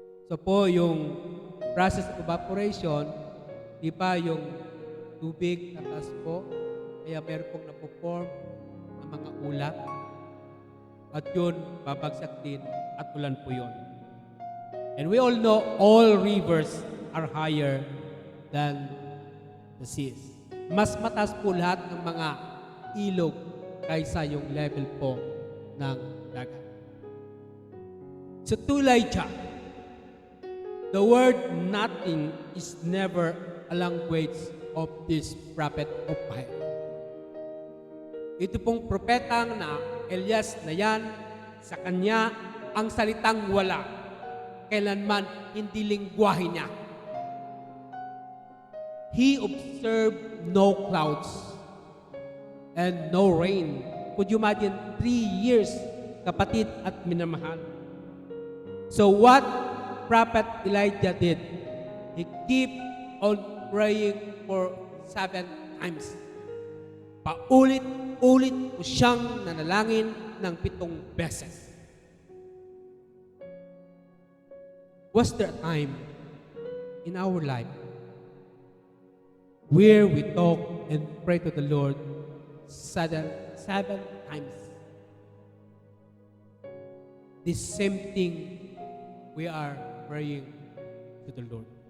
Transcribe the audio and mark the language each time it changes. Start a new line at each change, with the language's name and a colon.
Filipino: So po, yung
English: process of evaporation,
Filipino: di ba yung tubig tatas po, kaya meron pong napoform ng mga ulap. At yun, babagsak din at ulan po yun.
English: And we all know all rivers are higher than the seas.
Filipino: Mas mataas po lahat ng mga ilog kaysa yung level po ng dagat.
English: So to Elijah, the word nothing is never a language of this prophet of fire.
Filipino: Ito pong propetang na Elias na yan, sa kanya ang salitang wala kailanman hindi lingwahe niya.
English: He observed no clouds and no rain. Could you imagine 3 years,
Filipino: kapatid at minamahal?
English: So what Prophet Elijah did, he keep on praying for 7 times.
Filipino: Paulit-ulit po siyang nanalangin ng 7 beses.
English: Was there a time in our life where we talk and pray to the Lord 7 times? The same thing we are praying to the Lord.